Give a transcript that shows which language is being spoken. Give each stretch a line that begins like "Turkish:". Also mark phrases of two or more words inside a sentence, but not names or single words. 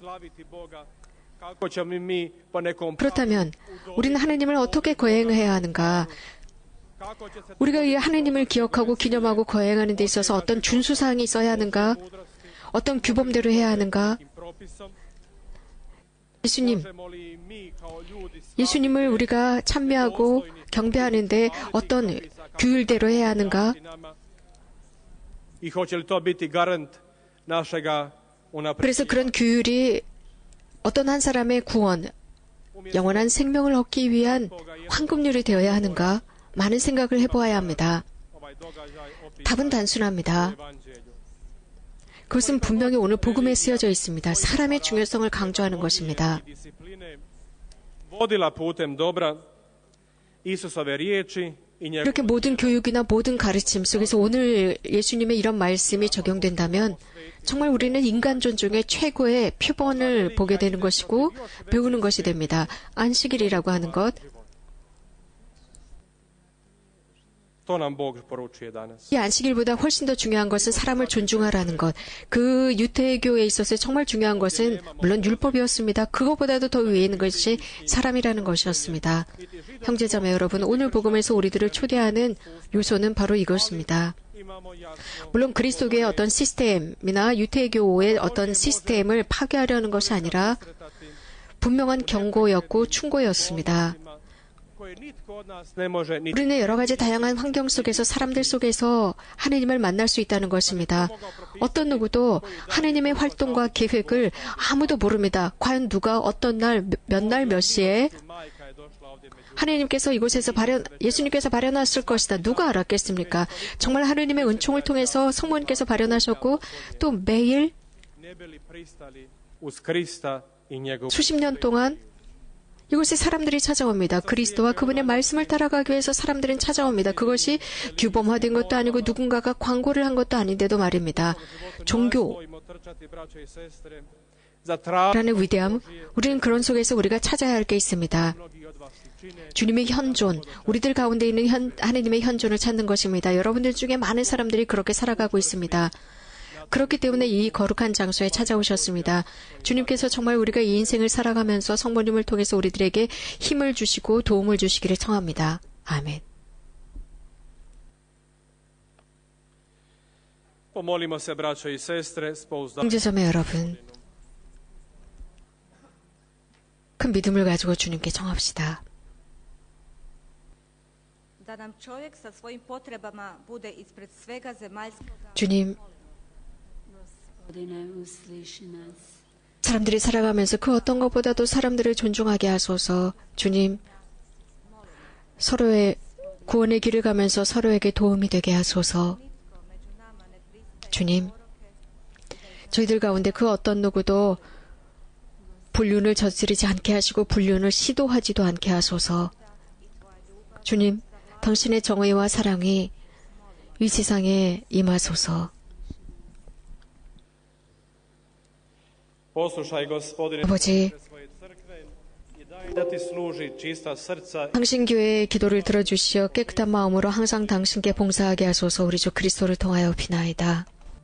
Korean: 그렇다면 우리는 하나님을 어떻게 거행해야 하는가? 우리가 이 하나님을 기억하고 기념하고 거행하는 데 있어서 어떤 준수사항이 있어야 하는가? 어떤 규범대로 해야 하는가? 예수님,
Croatian: možemo li mi kao ljudi
Korean: 예수님을 우리가 참여하고 경배하는데 어떤 규율대로 해야 하는가?
Croatian: i hoće li to biti garant našega
Korean: 그래서
Croatian: unapređenja?
Korean: 그런 규율이 어떤 한 사람의 구원, 영원한 생명을 얻기 위한 황금률이 되어야 하는가? 많은 생각을 해보아야 합니다.
Croatian: Ovaj događaj opisuje
Korean: 답은 단순합니다.
Croatian: u Evanđelju.
Korean: 그것은 분명히 오늘 복음에 쓰여져 있습니다. 사람의 중요성을 강조하는 것입니다.
Croatian: I discipline vodila putem dobra Isusove riječi i njegove
Korean: 이렇게 모든 교육이나 모든 가르침 속에서 오늘 예수님의 이런 말씀이 적용된다면 정말 우리는 인간 존중의 최고의 표본을 보게 되는 것이고 배우는 것이 됩니다. 안식일이라고 하는 것,
Croatian: To nam Bog poručuje danas.
Korean: 이 안식일보다 훨씬 더 중요한 것은 사람을 존중하라는 것. 그 유태교에 있어서 정말 중요한 것은 물론 율법이었습니다. 그것보다도 더 위에 있는 것이 사람이라는 것이었습니다. 형제자매 여러분, 오늘 복음에서 우리들을 초대하는 요소는 바로 이것입니다.
Croatian: Imamo jasno
Korean: 물론 그리스도교의 어떤 시스템이나 유태교의 어떤 시스템을 파괴하려는 것이 아니라 분명한 경고였고 충고였습니다.
Croatian: koje nitko od nas ne može ni
Korean: 우리는 여러 가지 다양한 환경 속에서 사람들 속에서 하느님을 만날 수 있다는 것입니다. 어떤 누구도 하느님의 활동과 계획을 아무도 모릅니다. 과연 누가 어떤 날, 몇 시에
Croatian: majka je došla ovdje među
Korean: 하느님께서 이곳에서 예수님께서 발현하실 것이다. 누가 알았겠습니까? 정말 하느님의 은총을 통해서 성모님께서 발현하셨고 또 매일
Croatian: ne bi li pristali uz Krista i njegov
Korean: 수십 년 동안 이곳에 사람들이 찾아옵니다. 그리스도와 그분의 말씀을 따라가기 위해서 사람들은 찾아옵니다. 그것이 규범화된 것도 아니고 누군가가 광고를 한 것도 아닌데도 말입니다. 종교라는
Croatian: Nastojimo trčati, braćo i sestre, za traženje
Korean: 위대함, 우리는 그런 속에서 우리가 찾아야 할 게 있습니다.
Croatian: mnogi od vas i čine.
Korean: 주님의 현존, 우리들 가운데 있는 하느님의 현존을 찾는 것입니다. 여러분들 중에 많은 사람들이 그렇게 살아가고 있습니다. 그렇기 때문에 이 거룩한 장소에 찾아오셨습니다. 주님께서 정말 우리가 이 인생을 살아가면서 성모님을 통해서 우리들에게 힘을 주시고 도움을 주시기를 청합니다. 아멘.
Croatian: Pomolimo se, braćo i sestre, s pouzdanjem
Korean: 형제자매 여러분, 큰 믿음을 가지고 주님께 청합시다.
Croatian: da nam čovjek sa svojim potrebama bude ispred svega zemaljskoga.
Korean: 주님,
Croatian: Gospodine, usliši nas.
Korean: 사람들이 살아가면서 그 어떤 것보다도 사람들을 존중하게 하소서. 주님, 서로의 구원의 길을 가면서 서로에게 도움이 되게 하소서. 주님, 저희들 가운데 그 어떤 누구도 불륜을 저지르지 않게 하시고 불륜을 시도하지도 않게 하소서. 주님, 당신의 정의와 사랑이 이 세상에 임하소서.
Croatian: poslušaj, Gospodine,
Korean: 아버지,
Croatian: svoje crkve i daj da ti služi čista srca
Korean: 당신 교회의 기도를 들어주시어 깨끗한 마음으로 항상 당신께 봉사하게 하소서. 우리 주 그리스도를 통하여 비나이다.